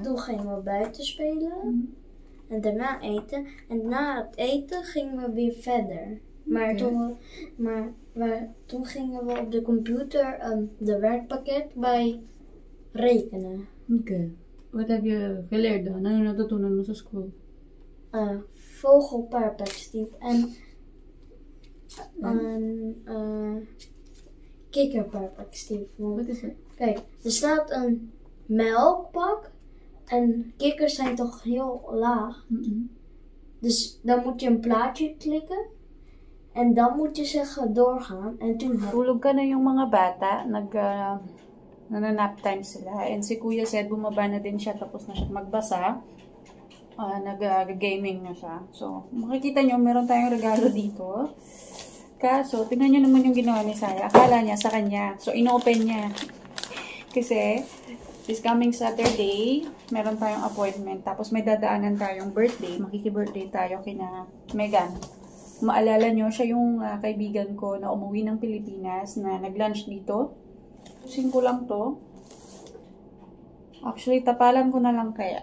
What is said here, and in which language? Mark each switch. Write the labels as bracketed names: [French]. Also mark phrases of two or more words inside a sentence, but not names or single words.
[Dutch] Toen gingen we buiten spelen. En daarna eten. En na het eten gingen we weer verder. Maar, toen gingen we op de computer de werkpakket bij rekenen. Oké. Wat heb je geleerd dan? [Filipino] Ano natutunan mo sa school? [Dutch] Vogelperspectief en kikkerperspectief. Wat is het? Kijk, er staat een melkpak en kikkers zijn toch heel laag. Dus dan moet je een plaatje klikken en dan moet je zeggen doorgaan. En toen [Filipino] Tulog ka na yung mga bata, nag-nap time sila. And si Kuya said, bumaba na din siya tapos na siya magbasa. Nag-gaming na siya. So, makikita nyo, meron tayong regalo dito. Kaso, tingnan nyo naman yung ginawa ni Saya. Akala niya sa kanya. So, inopen niya. Kasi, [English] this coming Saturday, [Filipino] meron tayong appointment. Tapos, may dadaanan tayong birthday. Makiki-birthday tayo kina Megan. Maalala nyo, siya yung kaibigan ko na umuwi ng Pilipinas na nag-lunch dito. Tusin ko lang to. Actually, tapalan ko na lang kaya.